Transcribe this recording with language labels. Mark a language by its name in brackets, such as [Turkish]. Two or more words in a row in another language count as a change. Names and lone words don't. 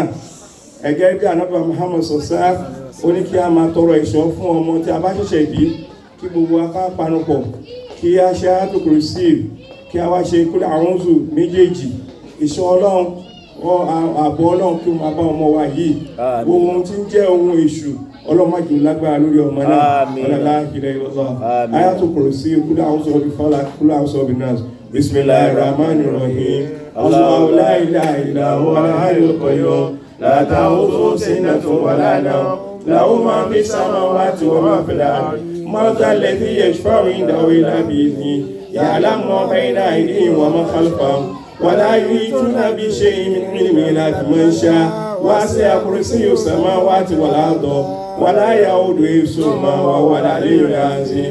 [Yoruba] Ẹgẹ́ bí Ànábì Muhammad sọ̀sá ó ní kí a máa tọrọ ìṣọ́ fún ọmọ tí a bá ṣẹ̀ṣẹ̀ bí, kí gbogbo apá panupọ̀, kí a ṣe Ayatul Kursi, kí a wá ṣe Qul A'udhu méjèèjì. Ìṣọ́ Ọlọ́run, ààbò Ọlọ́run kí ó máa bá ọmọ wa yìí. Ohun tí ń jẹ́ ohun èṣù Ọlọ́run má jẹ́ lágbára lórí ọmọ náà. [Arabic] لا إله إلا الله. آية الكرسي، قل أعوذ بالفلق، قل أعوذ بالناس. بسم الله الرحمن الرحيم. الله لا إله إلا هو الحي القيوم. لا تأخذه سنة ولا نوم. له ما في السماوات وما في الأرض. من ذا الذي يشفع عنده إلا بإذنه يعلم ما بين أيديهم وما خلفهم ولا يحيطون بشيء من علمه إلا بما شاء وسع كرسيه السماوات والأرض ولا يؤوده حفظهما وهو العلي العظيم.